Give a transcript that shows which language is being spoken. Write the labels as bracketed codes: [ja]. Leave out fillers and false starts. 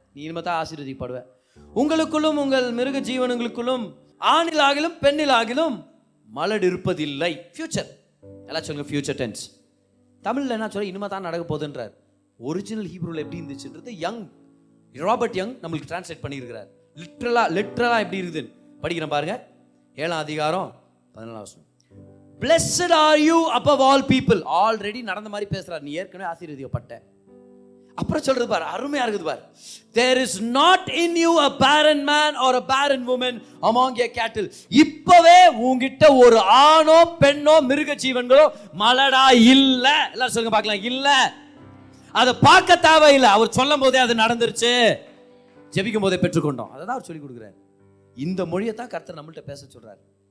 [ta] நீ இனிமே தான் ஆசீர்வதிக்கப்படுவ. உங்களுக்குள்ளும் உங்கள் மிருக ஜீவனங்களுக்குள்ளும் ஆணிலாகிலும் பெண்ணிலாகிலும் மலடு இருப்பதில்லை. ஃபியூச்சர். எல்லாம் சொல்லுங்க, ஃபியூச்சர் டென்ஸ். தமிழில் என்ன சொல்ல? இனிமே தான் நடக்க போகுதுன்றார். ஒரிஜினல் ஹீப்ரூவில் எப்படி இருந்துச்சுன்றது ராபர்ட் யங் நம்மளுக்கு டிரான்ஸ்லேட் பண்ணியிருக்கிறார். லிட்ரலா எப்படி இருக்குதுன்னு படிக்கிறேன் பாருங்க. 7ஆம் அதிகாரம் 14ஆம் வசனம். [en] Blessed are you above all people. [ta] Already நடந்த மாதிரி பேசுறார். நீ ஏற்கனவே ஆசீர்வதிக்கப்பட்ட. அப்புறம் சொல்றது பாரு, அருமையா இருக்குது பாரு. [en] There is not in you a barren man or a barren woman among your cattle. [ta] இப்பவே உன்கிட்ட ஒரு ஆணோ பெண்ணோ மிருக ஜீவன்களோ மலடா இல்ல. எல்லாரும் சொல்லுங்க பார்க்கலாம். இல்ல. அதை பார்க்க தேவையில்லை. அவர் சொல்லும் போதே அது நடந்துருச்சு. ஜெபிக்கும் போதே பெற்றுக்கொண்டோம். அதை தான் அவர் சொல்லி கொடுக்குறாரு. இந்த மொழியை தான் கர்த்தர் நம்மள்ட்ட பேச சொல்றாரு.